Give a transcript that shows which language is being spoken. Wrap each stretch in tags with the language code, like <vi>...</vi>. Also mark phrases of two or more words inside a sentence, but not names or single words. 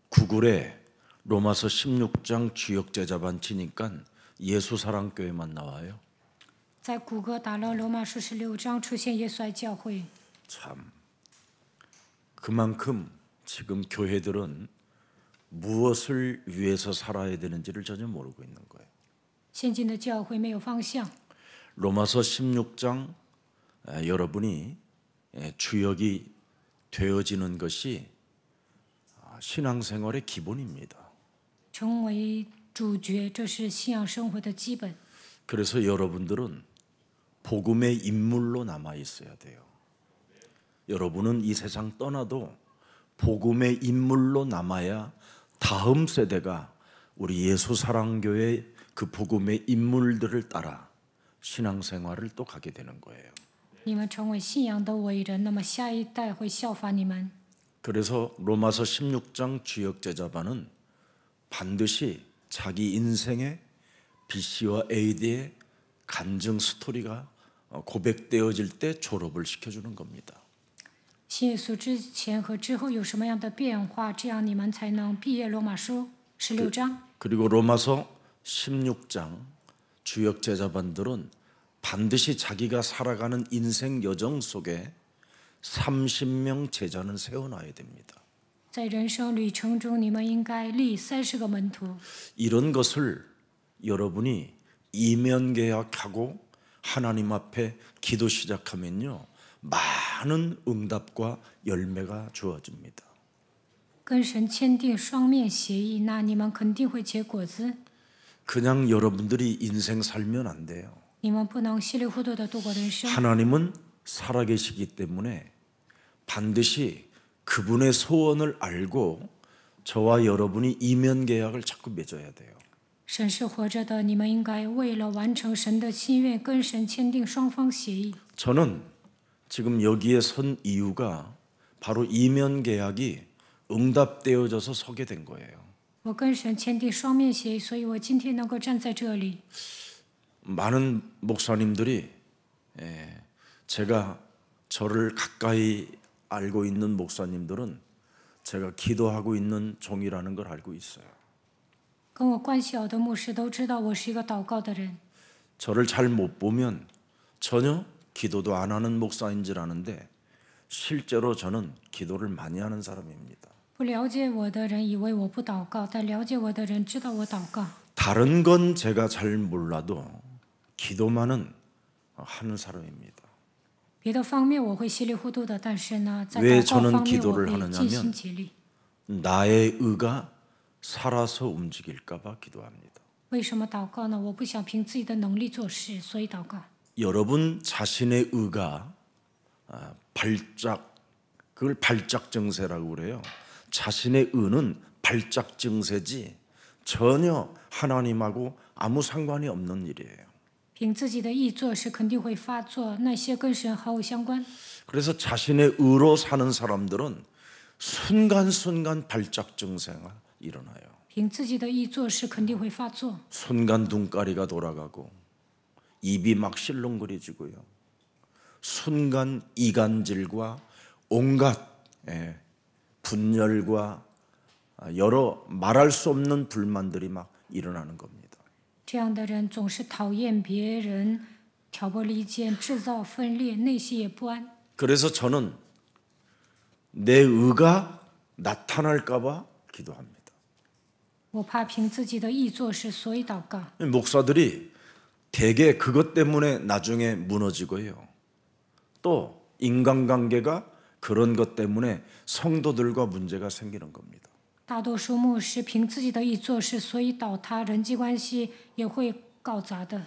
<ko>얼굴에 로마서 16장 주역 제자반 치니까 예수사랑교회만 나와요.</ko> <zh>在谷歌打了罗马书16章，出现耶稣爱教会。</zh> <ko>참, 그만큼 지금 교회들은 무엇을 위해서 살아야 되는지를 전혀 모르고 있는 거예요.</ko> <zh>现今的教会没有方向。</zh> <ko>로마서 16장 여러분이 주역이 되어지는 것이 신앙생활의 기본입니다.</ko> <zh>成为主角，这是信仰生活的基本。</zh> <ko>그래서 여러분들은 복음의 인물로 남아 있어야 돼요. 여러분은 이 세상 떠나도 복음의 인물로 남아야 다음 세대가 우리 예수사랑교회 그 복음의 인물들을 따라 신앙생활을 또 가게 되는 거예요.</ko> <zh>你们成为信仰的伟人，那么下一代会效法你们。</zh> <ko>그래서 로마서 16장 주역 제자반은 반드시 자기 인생의 BC와 AD의 간증 스토리가 고백되어질 때 졸업을 시켜주는 겁니다.</ko> <zh>信耶稣之前和之后有什么样的变化，这样你们才能毕业。罗马书16章。</zh> <ko>그리고 로마서 16장 주역 제자반들은 반드시 자기가 살아가는 인생 여정 속에 30명 제자는 세워놔야 됩니다.</ko> <zh>在人生旅程中，你们应该立30个门徒。</zh> <ko>이런 것을 여러분이 이면계약하고 하나님 앞에 기도 시작하면요, 많은 응답과 열매가 주어집니다.</ko> <zh>跟神签订双面协议，那你们肯定会结果子。</zh> <ko>그냥 여러분들이 인생 살면 안 돼요.</ko> <zh>你们不能稀里糊涂的度过人生。</zh> <ko>하나님은 살아계시기 때문에 반드시 그분의 소원을 알고 저와 여러분이 이면계약을 자꾸 맺어야 돼요.</ko> <zh>神是活着的，你们应该为了完成神的心愿，跟神签订双方协议。</zh> <ko>저는 지금 여기에 선 이유가 바로 이면계약이 응답되어져서 서게 된 거예요.</ko> <zh>我跟神签订双面协议，所以我今天能够站在这里。</zh> <ko>많은 목사님들이 제가 저를 가까이 알고 있는 목사님들은 제가 기도하고 있는 종이라는 걸 알고 있어요.</ko> <zh>跟我关系好的牧师都知道我是一个祷告的人。</zh> <ko>저를 잘 못 보면 전혀 기도도 안 하는 목사인 줄 아는데 실제로 저는 기도를 많이 하는 사람입니다.</ko> <zh>不了解我的人以为我不祷告，但了解我的人知道我祷告。</zh> <ko>다른 건 제가 잘 몰라도 기도만은 하는 사람입니다.</ko> <zh>别的方面我会稀里糊涂的，但是呢，在</zh> <ko>왜</ko> <zh>祷告</zh> <ko>저는</ko> <zh>方面我</zh> <ko>기도를</ko> <zh>会</zh> <ko>하느냐면</ko> <zh>尽心竭力。</zh> <ko>나의 의가 살아서 움직일까 봐 기도합니다.</ko> <zh>为什么祷告呢？我不想凭自己的能力做事，所以祷告。</zh> <ko>여러분 자신의 의가 발작, 그걸 발작 증세라고 그래요. 자신의 의는 발작 증세지 전혀 하나님하고 아무 상관이 없는 일이에요.</ko> <zh>凭自己的意做事肯定会发作，那些跟神毫无相关。</zh> <ko>그래서 자신의 의로 사는 사람들은 순간순간 발작 증세가 일어나요.</ko> <zh>凭自己的意做事肯定会发作，</zh> <ko>순간 눈가리가 돌아가고 입이 막 실렁거려지고요. 순간 이간질과 온갖 분열과 여러 말할 수 없는 불만들이 막 일어나는 겁니다.</ko> <zh>这样的人总是讨厌别人，挑拨离间，制造分裂，内心也不安。</zh> <ko>그래서 저는 내 의가 나타날까 봐 기도합니다.</ko> <zh>我怕凭自己的意做事，所以祷告。</zh> <ko>목사들이 대개 그것 때문에 나중에 무너지고요. 또 인간관계가 그런 것 때문에 성도들과 문제가 생기는 겁니다.</ko> <zh>大多数牧师凭自己的意做事，所以倒塌，人际关系也会搞砸的。</zh>